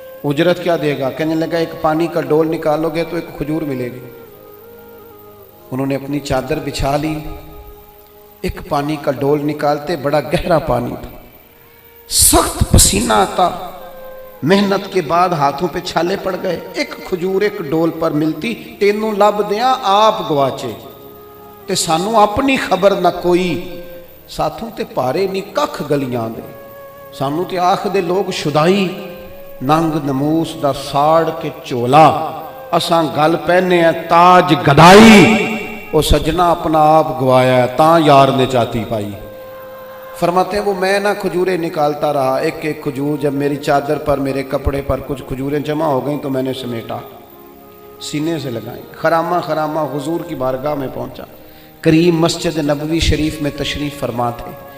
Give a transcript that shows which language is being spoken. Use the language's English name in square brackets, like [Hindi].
[Urdu] اجرت کیا دے گا؟ کہنے لگا ایک پانی کا ڈول نکالو گے تو ایک کھجور ملے گی. انہوں نے اپنی چادر بچھا لی, ایک پانی کا ڈول نکالتے, بڑا گہرا پانی تھا, سخت پسینہ آتا, محنت کے بعد ہاتھوں پہ چھالے پڑ گئے. ایک کھجور ایک ڈول پر ملتی, [Punjabi] تینوں لب دیاں آپ گواچے, تے سانوں اپنی خبر نہ کوئی, ساتھوں تے پارے نہیں ککھ گلیاں دے, سانوں تے آخ دے لوگ شدائی, ننگ نموس دا ساڑ کے چولا, اساں گل پہنے ہیں تاج گدائی. او سجنا اپنا آپ گوایا ہے, تاں یار نے چاتی پائی. [Urdu] فرماتے ہیں وہ میں نہ کھجوریں نکالتا رہا, ایک ایک کھجور. جب میری چادر پر, میرے کپڑے پر کچھ کھجوریں جمع ہو گئیں تو میں نے سمیٹا. سینے سے لگائیں. خرامہ خرامہ حضور کی بارگاہ میں پہنچا. کریم مسجد نبوی شریف میں تشریف فرما تھے.